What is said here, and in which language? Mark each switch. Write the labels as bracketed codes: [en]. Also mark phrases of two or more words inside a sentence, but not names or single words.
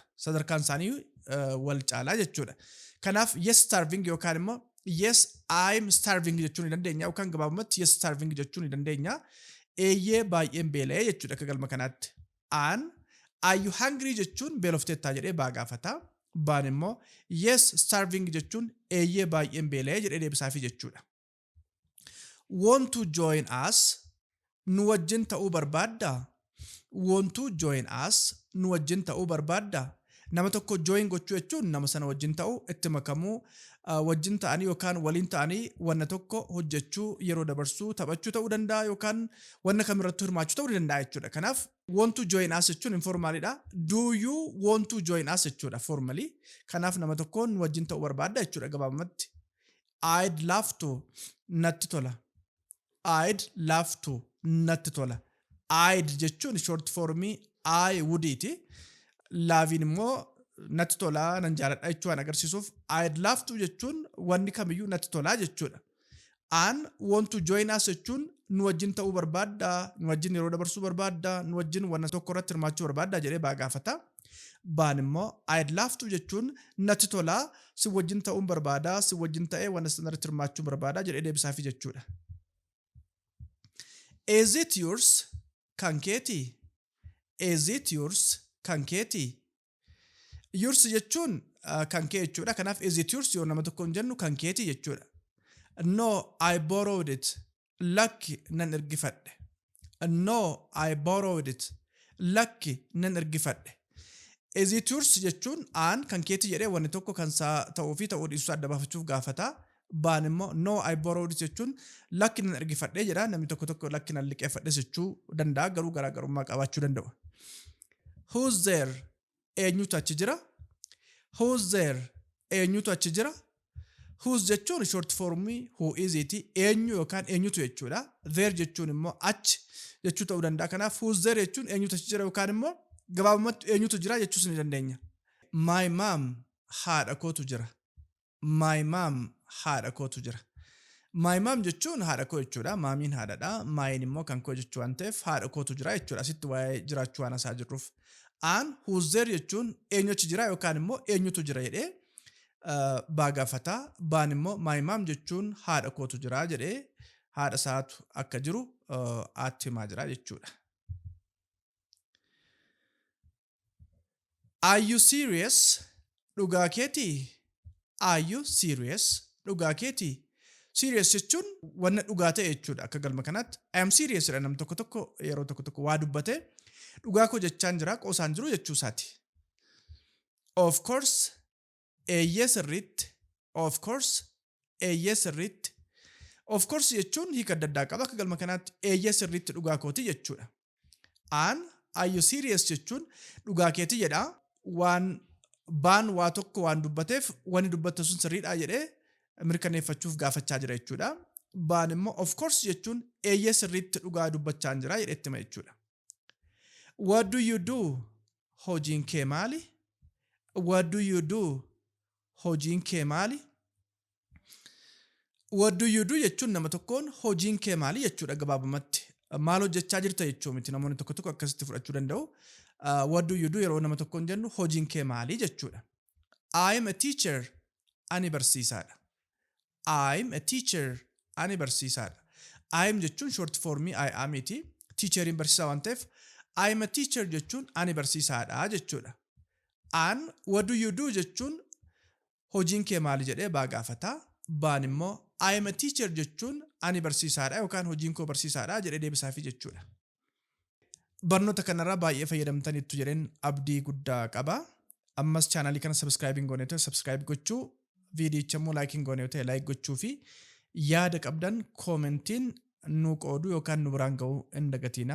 [om] Sadarkaan isaanii wal caalaa jechuudha. Kanaaf [en] yes starving [om] yookaan immoo [en] yes I'm starving [om] jechuu ni dandeenya yookaan gabaabumatti [en] yes starving [om] jechuu ni dandeenya. Eeyyee baay'een beela'ee jechuudha akka galma kanaatti. Aan [en] are you hungry [om] jechuun beelofteettaa jedhee baa gaafata. Baan immoo [en] yes starving [om] jechuun eeyyee baay'een beela'ee jedhee deebisaafi jechuudha. [en] Want to join us? [om] Nu wajjin ta'uu barbaaddaa? [en] Want to join us? [om] Nu wajjin ta'uu barbaaddaa? Nama tokko join gochuu jechuun nama sana wajjin ta'uu itti makamuu wajjin ta'anii yookaan waliin ta'anii wanna tokko hojjechuu yeroo dabarsuu taphachuu ta'uu danda'a yookaan wanna kamirratti hirmaachuu ta'uu danda'a jechuudha. [en] Kanaaf want to join us jechuun informaaliidha. Do you want to join us jechuudha formally. [om] Kanaaf nama tokkoon wajjin ta'uu barbaadda jechuudha gabaabumatti. [en] I'd love to [om] natti tola. [en] I'd love to [om] natti tola. [en] I'd jechuun short formii I would'iti. [om] Laaviin immoo natti tolaa nan jaaladha jechuun agarsiisuuf [en] I'd love to [om] jechuun wanni kamiyyuu natti tolaa jechuudha. An [en] want to join us [om] jechuun nu wajjin ta'uu barbaadda, nu wajjin yeroo dabarsuu barbaadda, nu wajjin wanna tokko irratti hirmaachuu barbaadda jedhee baa gaafata. Baan immoo [en] I'd love to [om] jechuun natti tolaa, si wajjin ta'uun barbaada, si wajjin ta'ee wanna sanarratti hirmaachuu barbaada jedhee deebisaafi jechuudha. [en] Is it yours? [om] Kan keetii? [en] Is it yours? [om] Kan keetii? Yours jechuun kan kee jechuudha. Kanaaf [en] is it yours [om] yoo nama tokko hin jennu kan keetii jechuudha. [en] No, I borrowed it. [om] Lakki nan ergifadhe. [en] No, I borrowed it. [om] Lakki nan ergifadhe. [en] Is it yours [om] jechuun aan kan keetii jedhee wanni tokko kan ta'uu fi ta'uu dhiisuu adda baafachuuf gaafata. Baan immoo [en] no, I borrowed it [om] jechuun lakki nan ergifadhe jedha. Namni tokko lakki nan liqeeffadhe jechuu danda'a, garuu garaagarummaa qabaachuu danda'u. [en] Who's there? [om] Eenyutu achi jira? [en] Who's there? [om] Eenyutu achi jira? [en] Who's jechuun short form who is it? [om] Eenyu yookaan eenyutu jechuudha. There jechuun immoo achi jechuu ta'uu danda'a. Kanaaf [en] who's there [om] jechuun eenyutu achi jira yookaan immoo gabaabumatti eenyutu jira jechuus ni dandeenya. [en] My mom [om] haadha kootu jira. [en] My mom [om] haadha kootu jira. [en] My mom [om] jechuun haadha koo jechuudha. Maamiin haadhadha. Maayin immoo kan koo jechuu waan ta'eef haadha kootu jira jechuudha. Asitti waa'ee jiraachuu waan asaa jirruuf. An [en] who's there [om] jechuun eenyu achi jira yookaan immoo eenyutu jira jedhee baa gaafata. Baan immoo [en] my mom [om] jechuun haadha kootu jira jedhee haadha isaatu akka jiru aatti himaa jira jechuudha. [en] Are you serious? [om] Dhugaa keetii? [en] Are you serious? [om] Dhugaa keetii? Serious jechuun wanna dhugaa ta'e jechuudha. Akka galma kanaatti [en] I am serious [om] jedha nam tokko yeroo tokko waa dubbate dhugaa koo jechaan jira qoosaan jiru jechuu isaati. [en] Of course, [om] eeyyee sirriitti. [en] Of course, [om] eeyyee sirriitti. [en] Of course [om] jechuun hiika adda addaa qaba. Akka galma kanaatti eeyyee sirriitti dhugaa kooti jechuudha. An [en] are you serious [om] jechuun dhugaa keetii jedha. Baan waa tokko waan dubbateef wanni dubbatte sun sirriidha jedhee mirkaneeffachuuf gaafachaa jira jechuudha. Baan immoo [en] of course [om] jechuun eeyyee sirriitti dhugaa dubbachaa jira jedhetti hima jechuudha. [en] What do you do? [om] Hojiin kee maali? [en] What do you do? [om] Hojiin kee maali? [en] What do you do [om] jechuun nama tokkoon hojiin kee maali jechuudha gabaabumatti. Maal hojjechaa jirta jechuu miti namoonni tokko akkasitti fudhachuu danda'u. [en] What do you do [om] yeroo nama tokkoon jennu hojiin kee maali jechuudha. [en] I'm a teacher. [om] Ani barsiisaadha. [en] I'm a teacher. [om] Ani barsiisaadha. [en] I'm jechuun short form I am iti. [om] Teacherin barsiisaa waan ta'eef [en] I'm a teacher [om] jechuun ani barsiisaadha jechuudha. An [en] what do you do [om] jechuun hojiin kee maali jedhee baa gaafata. Baan immoo [en] I'm a teacher [om] jechuun ani barsiisaadha yookaan hojiin koo barsiisaadha jedhee deebisaafi jechuudha. Barnoota kanarraa baay'ee fayyadamtaniittu jedheen abdii guddaa qaba. Ammas chaanalii kana subscribe goonee ta'e subscribe gochuu, viidiyocha immoo like goonee ta'e like gochuu fi yaada qabdan koomentiin nu qoodu yookaan nu biraan ga'uu hin dagatinaa.